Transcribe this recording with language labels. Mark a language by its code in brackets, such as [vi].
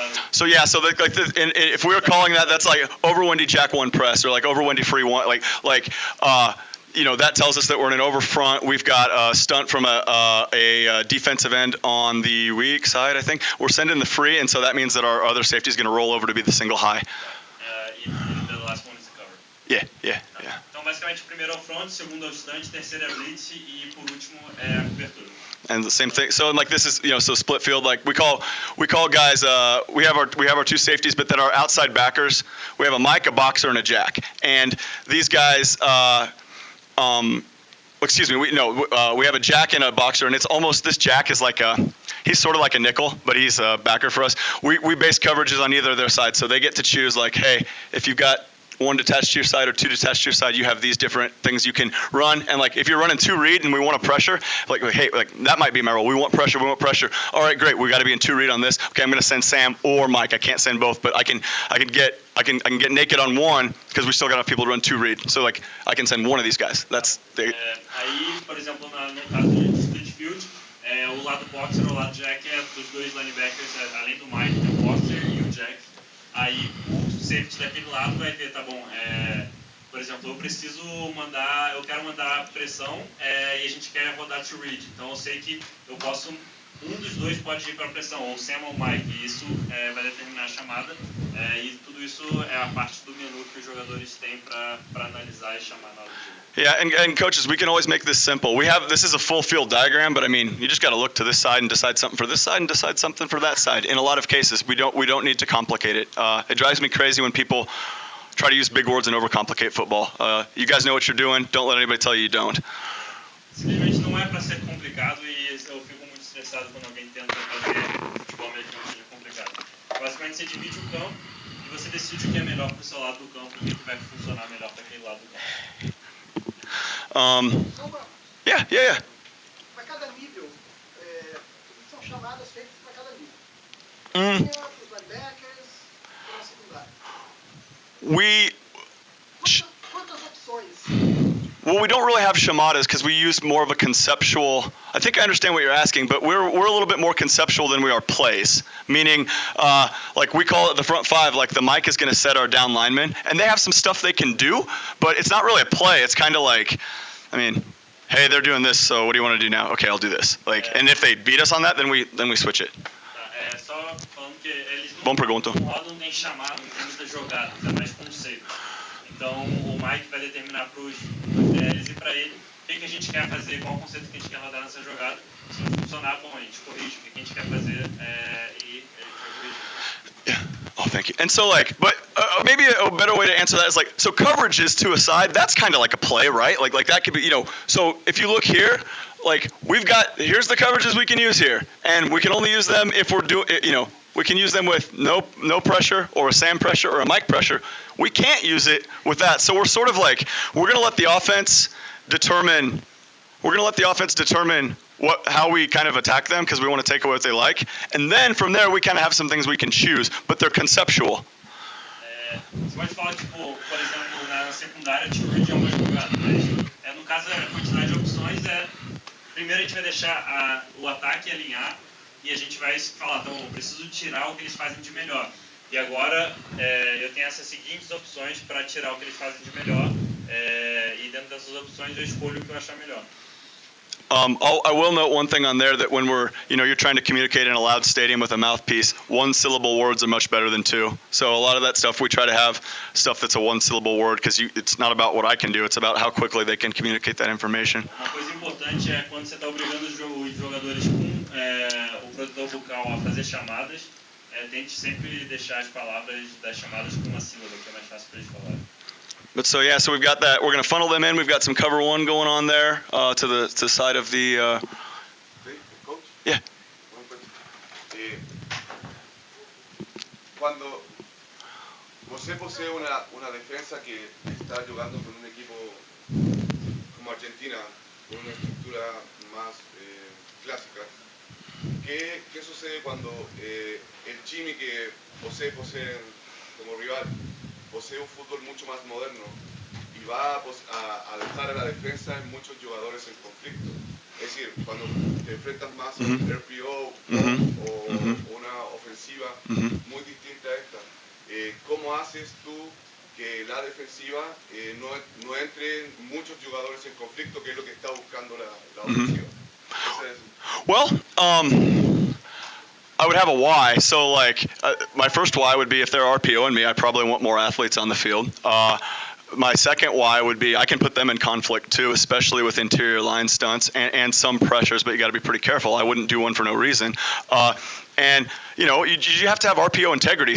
[en] So yeah, so if we were calling that's like over Wendy jack 1 press or like over Wendy free 1, that tells us that we're in an over front. We've got a stunt from a defensive end on the weak side, I think. We're sending the free, and so that means that our other safety is going to roll over to be the single high. The last one is the cover. Yeah. [pt] Então, basicamente, o primeiro é o front, o segundo é o stunt, terceiro é a blitz e, por último, é a cobertura. [en] And the same thing. So like this is so split field. Like we call guys. We have our 2 safeties, but then our outside backers. We have a Mike, a boxer, and a jack. And these guys. Excuse me. We have a jack and a boxer, and it's almost this jack is like he's sort of like a nickel, but he's a backer for us. We base coverages on either of their sides, so they get to choose like, hey, if you've got 1 detached to your side or 2 detached to your side, you have these different things you can run. And like if you're running 2 read and we want to pressure, like hey, like that might be my role. We want pressure. All right, great. We got to be in 2 read on this. Okay, I'm going to send Sam or Mike. I can't send both, but I can get naked on 1 because we still got enough people to run 2 read. So like I can send one of these guys. That's [pt] aí, por exemplo, no caso de split field, o lado boxer ou o lado jack é dos 2 linebackers, além do Mike, tem o boxer e o jack. Aí o safety daquele lado vai ter, tá bom, por exemplo, eu quero mandar pressão e a gente quer rodar to read. Então eu sei que eu posso, um dos 2 pode ir para pressão, ou o Sam ou o Mike, e isso vai determinar a chamada. E tudo isso é a parte do menu que os jogadores têm para analisar e chamar na hora do jogo. [en] Yeah, and coaches, we can always make this simple. This is a full field diagram, but I mean, you just got to look to this side and decide something for this side and decide something for that side. In a lot of cases, we don't need to complicate it. It drives me crazy when people try to use big words and overcomplicate football. You guys know what you're doing. Don't let anybody tell you you don't. [pt] Simplesmente não é para ser complicado e eu fico muito estressado quando alguém tenta fazer futebol americano seja complicado. Basicamente, você divide o campo e você decide o que é melhor para o seu lado do campo e o que vai funcionar melhor para aquele lado do campo. [en] Yeah. [pt] Para cada nível, são chamadas feitas para cada nível. Os linebackers, Quantas opções? [en] Well, we don't really have chamadas because we use more of a conceptual. I think I understand what you're asking, but we're a little bit more conceptual than we are plays. Meaning, like we call it the front five. Like the mic is going to set our down linemen, and they have some stuff they can do, but it's not really a play. It's kind of like, I mean, hey, they're doing this, so what do you want to do now? Okay, I'll do this. Like, and if they beat us on that, then we switch it. [pt] Só falando que eles Bom pergunta. não rodam nem chamado, não tem muita jogada, é mais conceito. Então o Mike vai determinar para os DLs e para ele o que a gente quer fazer, qual o conceito que a gente quer rodar nessa jogada. Se não funcionar, bom, a gente corrige o que a gente quer fazer e ele vai corrigir. [en] Yeah. Oh, thank you. And so, like, but maybe a better way to answer that is like, so coverages to a side, that's kind of like a play, right? Like that could be, so if you look here, like here's the coverages we can use here, and we can only use them if we're doing, we can use them with no pressure or a Sam pressure or a Mike pressure. We can't use it with that. So we're sort of like, we're going to let the offense determine how we kind of attack them because we want to take away what they like. And then from there, we kind of have some things we can choose, but they're conceptual. [pt] Você pode falar, tipo, por exemplo, na secundária, tipo, de uma jogada, mas no caso, a quantidade de opções primeiro a gente vai deixar o ataque alinhar e a gente vai falar, então, eu preciso tirar o que eles fazem de melhor. E agora, eu tenho essas seguintes opções para tirar o que eles fazem de melhor e dentro dessas opções eu escolho o que eu achar melhor. [en] I will note one thing on there that when you're trying to communicate in a loud stadium with a mouthpiece, one-syllable words are much better than two. So a lot of that stuff, we try to have stuff that's a one-syllable word because it's not about what I can do, it's about how quickly they can communicate that information. [pt] Uma coisa importante é quando você está obrigando os jogadores com o produtor vocal a fazer chamadas, tente sempre deixar as palavras das chamadas com uma sílaba, que é mais fácil para eles falarem. [en] But so we've got that. We're going to funnel them in. We've got some cover one going on there to the side of the. Coach? Yeah. [es] Cuando [pt] você [es] posee una defensa que está jugando con un equipo como Argentina, con una estructura más clásica, ¿qué sucede cuando el Chimi que posee como rival posee un fútbol mucho más moderno y va a dejar a la defensa en muchos jugadores en conflicto? Es decir, cuando te enfrentas más a un RPO o una ofensiva muy distinta a esta, ¿cómo haces tú que la defensiva no entre muchos jugadores en conflicto, que es lo que está buscando la ofensiva? [en] Well, I would have a why. So, like, my first why would be if they're RPOing me, I probably want more athletes on the field. My second why would be I can put them in conflict too, especially with interior line stunts and some pressures, but you got to be pretty careful. I wouldn't do one for no reason. And, you have to have RPO integrity.